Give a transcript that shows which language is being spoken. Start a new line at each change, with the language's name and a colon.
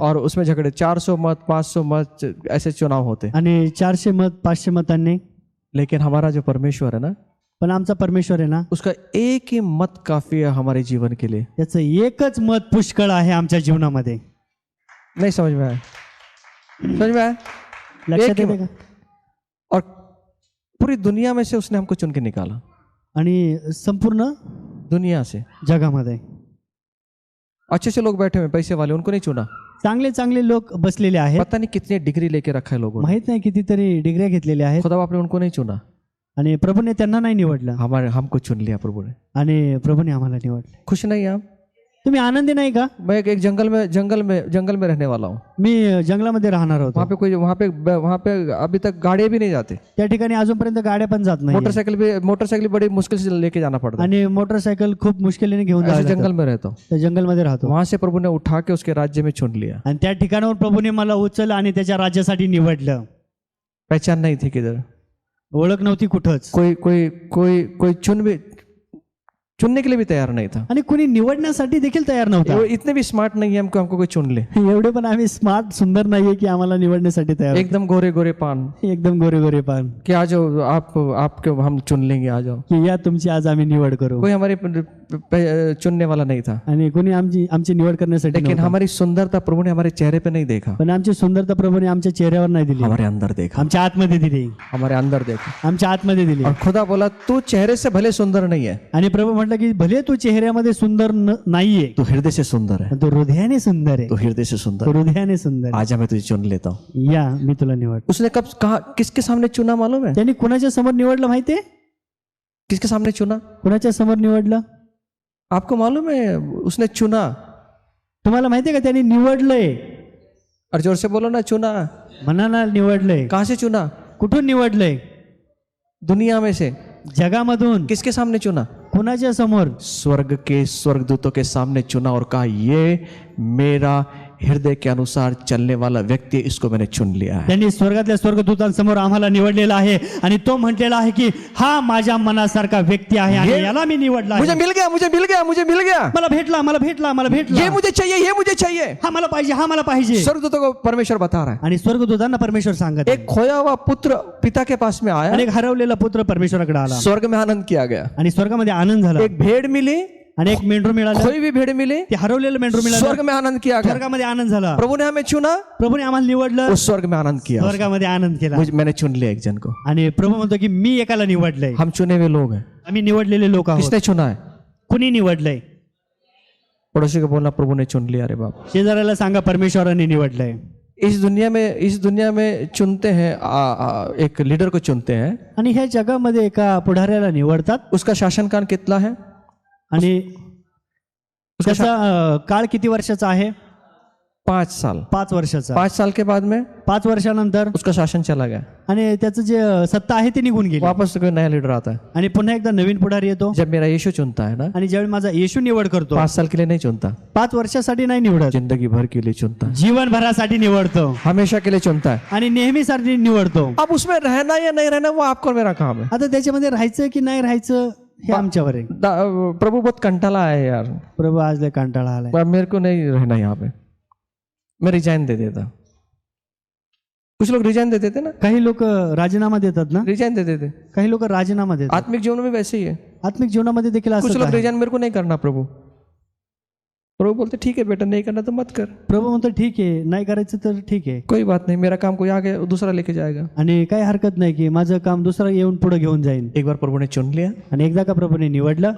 Hindi: और उसमें झगड़े 400 मत 500 मत ऐसे चुनाव होते।
Marathi: आणि 400 मत 500 मतांनी.
Hindi: लेकिन हमारा जो परमेश्वर है ना,
Marathi: पण आमचा परमेश्वर आहे ना,
Hindi: उसका एक ही मत काफी है हमारे जीवन के लिए।
Marathi: त्याचं एकच मत पुष्कळ आहे आमच्या जीवनामध्ये.
Hindi: नहीं समझ में आया? समझ में आया?
Marathi: लक्षात
Hindi: एक ही
Marathi: येते का?
Hindi: और पूरी दुनिया में से उसने हमको चुन के निकाला,
Marathi: आणि संपूर्ण
Hindi: दुनिया से
Marathi: जगामध्ये
Hindi: अच्छे से लोग बैठे हुए, पैसे वाले, उनको नहीं चुना।
Marathi: चांगले चांगले लोक बसलेले आहेत,
Hindi: पता नहीं कितनी डिग्री लेके रखा है लोगों ने,
Marathi: माहित नाही कितीतरी डिग्र्या घेतलेल्या आहेत,
Hindi: खुदा बाप ने उनको नहीं चुना,
Marathi: आणि प्रभूने त्यांना नाही निवडलं,
Hindi: हमको चुन लिया प्रभु ने।
Marathi: आणि प्रभूने आम्हाला निवडले.
Hindi: खुश नहीं आप?
Marathi: तुम्ही आनंदी नाही का?
Hindi: मैं एक जंगल में रहने वाला हूँ।
Marathi: मी जंगलामध्ये राहणार होतो.
Hindi: वहाँ पे अभी तक गाड़ियाँ भी नहीं जाते,
Marathi: त्या ठिकाणी अजूनपर्यंत गाड्या पण जात नाही,
Hindi: मोटरसाइकिल बड़ी मुश्किल से लेके जाना पड़ता है।
Marathi: आणि मोटरसायकल खूप मुश्किलीने घेऊन
Hindi: ऐसे
Marathi: जायला
Hindi: जंगल में रहता हूँ,
Marathi: त्या जंगलमध्ये राहतो.
Hindi: वहां से प्रभु ने उठा के उसके राज्य में चुन लिया।
Marathi: आणि त्या ठिकाणावर प्रभूने मला उचललं आणि त्याच्या राज्यासाठी निवडलं.
Hindi: पहचान नहीं थी किधर,
Marathi: ओळख नव्हती कुठंच,
Hindi: कोई चुनने के लिए भी तैयार नहीं था,
Marathi: आणि कोणी निवडण्यासाठी देखील तयार नव्हता.
Hindi: वो इतने भी स्मार्ट नहीं है हमको कोई चुन ले।
Marathi: एवढे पण आम्ही स्मार्ट सुंदर नाहीये की आम्हाला निवडण्यासाठी तयार. एकदम गोरे गोरे पान एकदम गोरे गोरे पान
Hindi: कि आ जाओ, आपको हम चुन लेंगे, आ जाओ।
Marathi: की या तुमची आज आम्ही निवड करू.
Hindi: कोई हमारे चुनने वाला नहीं था,
Marathi: आणि कोणी आमची निवड करण्यासाठी
Hindi: लेकिन
Marathi: नव्हतं.
Hindi: हमारी सुंदरता प्रभु ने हमारे चेहरे पे नहीं देखा,
Marathi: पण आमची सुंदरता प्रभूने आमच्या चेहऱ्यावर नाही दिली,
Hindi: हमारे अंदर देखा,
Marathi: आमच्या आतमध्ये दिली,
Hindi: हमारे अंदर देखा.
Marathi: आमच्या आतमध्ये दिली.
Hindi: और खुदा बोला तू चेहरे से भले सुंदर नहीं है,
Marathi: आणि प्रभू म्हटलं की भले तू चेहऱ्यामध्ये सुंदर नाहीये,
Hindi: तू हृदय से सुंदर है,
Marathi: पण तू हृदयाने सुंदर आहे,
Hindi: तू हृदय से सुंदर
Marathi: तू
Hindi: है.
Marathi: हृदयाने सुंदर आहे.
Hindi: आजा मैं तुझे चुन लेता हूँ.
Marathi: या मी तुला निवड.
Hindi: उसने कब कहा, किसके सामने चुना मालूम है?
Marathi: त्यांनी कुणाच्या समोर निवडलं माहितीये?
Hindi: किसके सामने चुना
Marathi: कुणाच्या समोर निवडलं?
Hindi: आपको मालूम है? उसने चुना.
Marathi: तुम्हाला माहितीये का त्यांनी निवडलंय?
Hindi: और जोर से बोलो ना, चुना.
Marathi: म्हणा ना, निवडलंय.
Hindi: कहाँ से चुना?
Marathi: कुठून निवडलंय?
Hindi: दुनिया में से.
Marathi: जगामधून.
Hindi: किसके सामने चुना?
Marathi: कुणाच्या समोर?
Hindi: स्वर्ग के स्वर्गदूतों के सामने चुना और कहा ये मेरा हृदय के अनुसार चलने वाला व्यक्ति, इसको मैंने चुन लिया है.
Marathi: त्यांनी स्वर्गातल्या स्वर्गदूतांसमोर आम्हाला निवडलेला आहे आणि तो म्हटलेला आहे की हा माझ्या मनासारखा व्यक्ती आहे आणि याला मी निवडला आहे.
Hindi: मुझे मिल गया, मुझे मिल गया, मुझे मिल गया.
Marathi: मला भेटला, मला भेटला, मला भेटला.
Hindi: ये मुझे चाहिए, ये मुझे चाहिए.
Marathi: हा मला पाहिजे, हा मला पाहिजे.
Hindi: स्वर्गदूतों को परमेश्वर बता रहा है.
Marathi: आणि स्वर्गदूतांना परमेश्वर सांगत आहे.
Hindi: एक खोया हुआ पुत्र पिता के पास में आया,
Marathi: आणि एक हरवलेला पुत्र परमेश्वराकडे आला
Hindi: स्वर्ग में आनंद किया गया.
Marathi: आणि स्वर्गामध्ये आनंद झाला.
Hindi: एक भेड़ मिली,
Marathi: आणि एक मेंढरू मिळालं,
Hindi: कोई भी भेड़ मिली,
Marathi: ते हरवलेलं मेंढरू मिळालं,
Hindi: स्वर्ग में आनंद किया गया.
Marathi: स्वर्गामध्ये आनंद झाला.
Hindi: प्रभु ने हमें चुना,
Marathi: प्रभूने आम्हाला निवडलं,
Hindi: उस स्वर्ग में आनंद किया.
Marathi: स्वर्गामध्ये आनंद केला.
Hindi: मैंने चुन लिया एक जन को.
Marathi: आणि प्रभू म्हणतो की मी एकाला निवडलंय.
Hindi: हम चुने हुए लोग हैं.
Marathi: आम्ही निवडलेले लोक आहोत.
Hindi: किसने चुना है?
Marathi: कुणी निवडलंय?
Hindi: पड़ोसी को बोलना प्रभु ने चुन लिया. अरे बाप,
Marathi: शेजाऱ्याला सांगा परमेश्वराने निवडलंय.
Hindi: इस दुनिया में चुनते हैं, एक लीडर को चुनते हैं.
Marathi: आणि ह्या जगामध्ये एका पुढाऱ्याला निवडतात
Hindi: उसका शासनकाल कितना है?
Marathi: आणि त्याचा काळ किती वर्षाचा आहे?
Hindi: 5 साल.
Marathi: 5 वर्षाचा.
Hindi: 5 साल के बाद में
Marathi: 5 वर्षानंतर
Hindi: उसका शासन चला गया.
Marathi: आणि त्याचं जे सत्ता आहे ती निघून गेली.
Hindi: वापस से कोई नया लीडर आता है.
Marathi: आणि पुन्हा एकदा नवीन पुढारी येतो.
Hindi: जब मेरा यीशु चुनता है ना,
Marathi: आणि ज्यावेळी माझा येशू निवड करतो,
Hindi: 5 साल के लिए नहीं चुनता,
Marathi: 5 वर्षासाठी नाही निवडत,
Hindi: जिंदगी भर के लिए चुनता है,
Marathi: जीवनभरासाठी निवडतो
Hindi: हमेशा के लिए चुनता है.
Marathi: आणि नेहमीसाठी निवडतो.
Hindi: अब उसमें रहना या नहीं रहना वो आपको और मेरा काम है.
Marathi: आता त्याच्यामध्ये राहायचं की नाही राहायचं हे आमच्यावर आहे.
Hindi: प्रभु बहुत कंटाला है यार,
Marathi: प्रभू आज लय कंटाळा आलाय.
Hindi: मेरे को नहीं रहना यहाँ पे, मैं रिजाइन दे देता. कुछ लोग रिजाइन दे देते ना,
Marathi: काही लोक राजीनामा देतात ना,
Hindi: रिजाइन दे देते.
Marathi: काही लोक राजीनामा देतात.
Hindi: आत्मिक जीवन में वैसे ही है.
Marathi: आत्मिक जीवनामध्ये देखील
Hindi: कुछ
Marathi: असं
Hindi: लोग
Marathi: आहे.
Hindi: रिजाइन मेरे को नहीं करना प्रभु. प्रभु बोलते ठीक है बेटा, नहीं करना तो मत कर,
Marathi: प्रभू म्हणतो ठीक आहे, नाही करायचं तर ठीक आहे,
Hindi: कोई बात नहीं, मेरा काम कोई आगे दूसरा लेके जाएगा.
Marathi: आणि काही हरकत नाही की माझं काम दुसरं येऊन पुढे घेऊन जाईन.
Hindi: एक बार प्रभु ने चुन लिया,
Marathi: आणि एकदा का प्रभूने निवडलं,